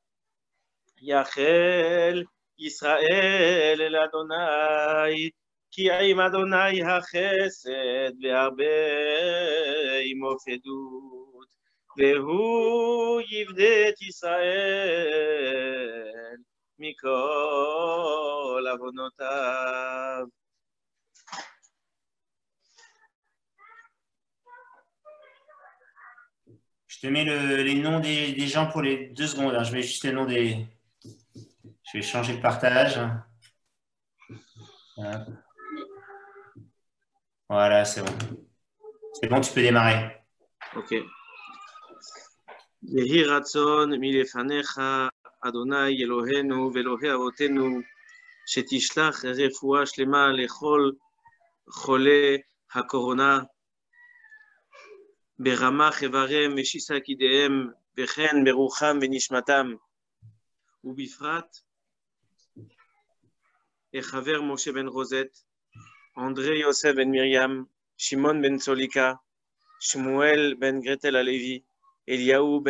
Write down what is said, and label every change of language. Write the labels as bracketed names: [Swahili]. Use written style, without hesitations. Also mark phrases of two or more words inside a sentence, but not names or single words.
[Hebrew] יחל ישראל אל אדוני, כי עם אדוני החסד והרבה עמו פדות, והוא יפדה את ישראל מכל עוונותיו. [French] Je te mets les noms des gens pour les 2 secondes. Hein. Je mets juste les noms des... Je vais changer le partage. Voilà, c'est bon. C'est bon, tu peux démarrer. Ok. [Hebrew] יהי רצון מלפניך, אדוני אלוהינו ואלוהי אבותינו, שתשלח רפואה שלמה לכל חולי הקורונה, ברמח איבריהם ושיסה כידיהם, וכן ברוחם ונשמתם, ובפרט החבר משה בן רוזט, אנדרי יוסף בן מרים, שמעון בן צוליקה, שמואל בן גרטל הלוי, אליהו בן